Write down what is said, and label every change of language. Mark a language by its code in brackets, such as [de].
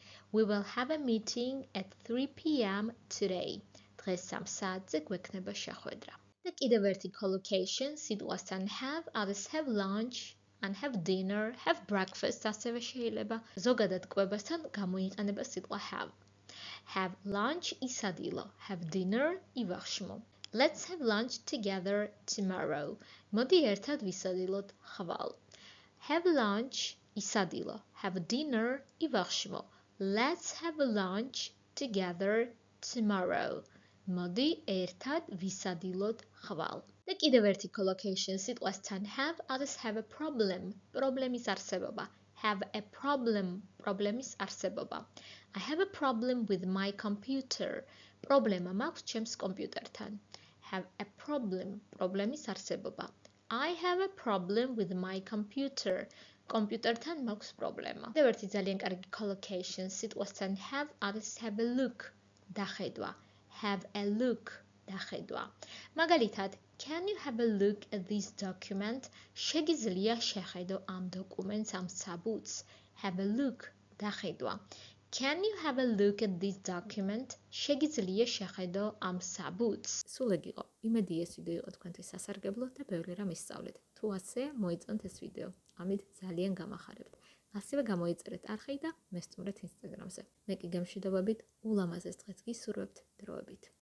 [en] We will have a meeting at 3 p.m. today. [ka] დღეს 3 საათზე გვექნება შეხვედრა. და კიდევ ერთი collocation სიტყვასთან have არის [en] have lunch and have dinner, have breakfast, [ka] ასევე შეიძლება ზოგადად კვებასთან გამოიყენება სიტყვა have. [en] Have lunch ისადილო, have dinner ივახშმო. Let's have lunch together tomorrow. [ka] მოდი ერთად ვისადილოთ ხვალ. [en] Have lunch ისადილო, have dinner ივახშმო. Let's have lunch together tomorrow. [ka] მოდი ერთად ვისადილოთ ხვალ. და კიდევ ერთი collocation სიტყვასთან have არის [en] have a problem, [ka] პრობლემის არსებობა. [en] have a problem, [ka] პრობლემის არსებობა. [en] I have a problem with my computer. [ka] პრობლემა მაქვს ჩემს კომპიუტერთან. [en] Have a problem, [ka] პრობლემის არსებობა. [en] I have a problem with my computer. [ka] კომპიუტერთან მაქვს პრობლემა. კიდევ ერთი ძალიან კარგი collocation სიტყვასთან have არის [en] have a look, [ka] დახედვა. [en] Have a look, [ka] დახედვა. მაგალითად, [en] can you have a look at this document? [ka] შეგიძლია შეხედო ამ დოკუმენტს, ამ საბუთს. [en] Have a look, დახედვა. Can you have a look at this document? [ka] შეგიძლია შეხედო ამ საბუთს. სულ ეგ იყო. იმედი ეს ვიდეო იყო თქვენთვის სასარგებლო და ბევრი რამ ისწავლეთ. თუ ასე, მოიწონთ ეს ვიდეო. ამით ძალიან გამახარებთ. ასევე გამოიწერეთ არხი და მესტუმრეთ Instagram-ზე. მე კი გამშვიდობებით ულამაზეს დღეს გისურვებთ დროებით.